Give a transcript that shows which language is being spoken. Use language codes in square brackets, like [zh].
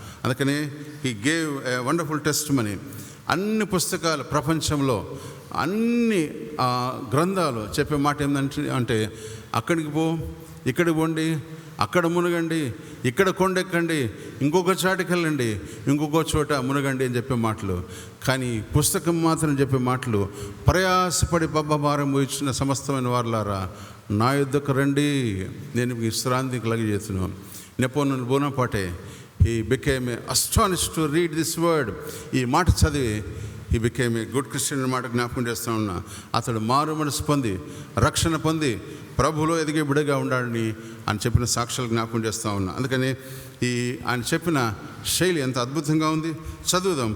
[te] అందుకనే [en] He gave a wonderful testimony. [te] అన్ని పుస్తకాలు ప్రపంచంలో అన్ని గ్రంథాలు చెప్పే మాట ఏంటంటే అంటే అక్కడికి పో, ఇక్కడికి పోండి, అక్కడ మునగండి, ఇక్కడ కొండెక్కండి, ఇంకొక చాటుకి వెళ్ళండి, ఇంకొక చోట మునగండి అని చెప్పే మాటలు. కానీ పుస్తకం మాత్రం చెప్పే మాటలు, ప్రయాసపడి భారం ఇచ్చిన సమస్తమైన వారులారా నా యుద్ధకు రండి, నేను విశ్రాంతి కలుగజేస్తున్నాను. [en] Napoleon Bonaparte he became astonished to read this word. [te] ఈ మాట చదివి [en] he became a good Christian [te] అనే మాట జ్ఞాపకం చేస్తూ ఉన్నా. అతడు మారు మనసు పొంది రక్షణ పొంది ప్రభువులో ఎదిగే బిడ్డగా ఉండాలని అని చెప్పిన సాక్ష్యాలు జ్ఞాపకం చేస్తూ ఉన్నా. అందుకని ఆయన చెప్పిన శైలి ఎంత అద్భుతంగా ఉంది. చదువుదాం.